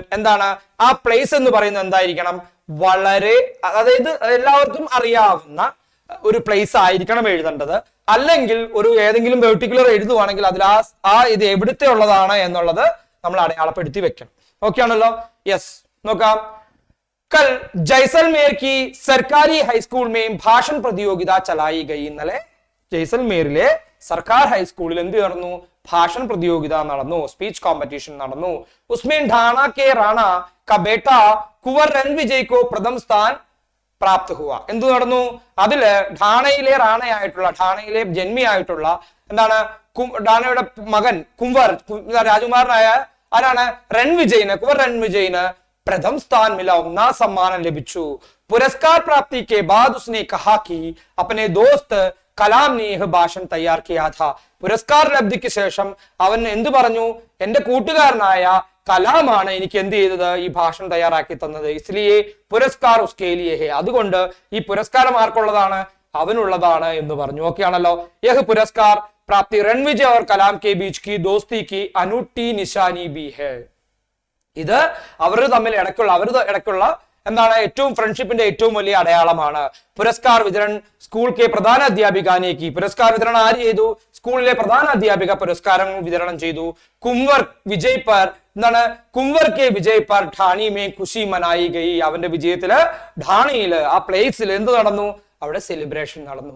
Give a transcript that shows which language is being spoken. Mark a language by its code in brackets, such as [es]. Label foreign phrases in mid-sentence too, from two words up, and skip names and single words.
[ml] എന്താണ് ആ പ്ലേസ് എന്ന് പറയുന്നത്, എന്തായിരിക്കണം, വളരെ, അതായത് എല്ലാവർക്കും അറിയാവുന്ന ഒരു പ്ലേസ് ആയിരിക്കണം എഴുതേണ്ടത്. അല്ലെങ്കിൽ ഒരു ഏതെങ്കിലും പെർട്ടിക്കുലർ എഴുതുവാണെങ്കിൽ അതിൽ ആ ഇത് എവിടുത്തെ ഉള്ളതാണ് എന്നുള്ളത് നമ്മൾ അടയാളപ്പെടുത്തി വെക്കണം. ഓക്കെ ആണല്ലോ, യെസ്. നോക്കാം. [hi] कल जैसलमेर की सरकारी हाईस्कूल में भाषण प्रतियोगिता चलाई गई. [ml] ഇന്നലെ ജയ്സൽമേറിലെ സർക്കാർ ഹൈസ്കൂളിൽ എന്ത് നടന്നു, [hi] भाषण प्रतियोगिता [ml] നടന്നു, [en] speech competition [ml] നടന്നു. [hi] उसमें ठाणा के राणा का बेटा कुँवर रण विजय को प्रथम स्थान प्राप्त हुआ. [ml] എന്ത് നടന്നു, അതില് ഠാണയിലെ റാണയായിട്ടുള്ള, ഠാണയിലെ ജന്മിയായിട്ടുള്ള, എന്താണ്, ഠാണയുടെ മകൻ കുംവർ, രാജകുമാരനായ ആരാണ്, റൺ വിജയിന്, കുവർ റൺ വിജയിന് [hi] प्रथम स्थान मिला, [ml] 1ാം सम्मान ലഭിച്ചു. [hi] पुरस्कार प्राप्ति के बाद उसने कहा कि अपने दोस्त कलाम ने यह भाषण तैयार किया था. [ml] പുരസ്കാര ലബ്ധിക്ക് ശേഷം അവൻ എന്ത് പറഞ്ഞു, എന്റെ കൂട്ടുകാരനായ കലാമാണ് എനിക്ക് എന്ത് ചെയ്തത്, ഈ ഭാഷണം തയ്യാറാക്കി തന്നത്. [hi] इसलिए पुरस्कार उसके लिए है, [ml] അതുകൊണ്ട് ഈ പുരസ്കാരം ആർക്കുള്ളതാണ്, അവനുള്ളതാണ് എന്ന് പറഞ്ഞു. ഓക്കെ ആണല്ലോ. [hi] यह पुरस्कार प्राप्ति रण विजय और कलाम के बीच की दोस्ती की अनूठी निशानी भी है. [ml] ഇത് അവർ തമ്മിൽ ഇടയ്ക്കുള്ള എന്താണ്, ഏറ്റവും ഫ്രണ്ട്ഷിപ്പിന്റെ ഏറ്റവും വലിയ അടയാളമാണ്. [hi] पुरस्कार वितरण स्कूल के प्रधान अध्यापिका ने की, [ml] പുരസ്കാർ വിതരണം ആര് ചെയ്തു, സ്കൂളിലെ പ്രധാന അധ്യാപിക പുരസ്കാരങ്ങൾ വിതരണം ചെയ്തു. [hi] कुँवर विजय पर, [ml] എന്താണ്, [hi] कुँवर के विजय पर ठाणी में खुशी मनाई गई, [ml] അവന്റെ വിജയത്തില് ഠാണിയില് ആ പ്ലേസിൽ എന്ത് നടന്നു, അവിടെ സെലിബ്രേഷൻ നടന്നു.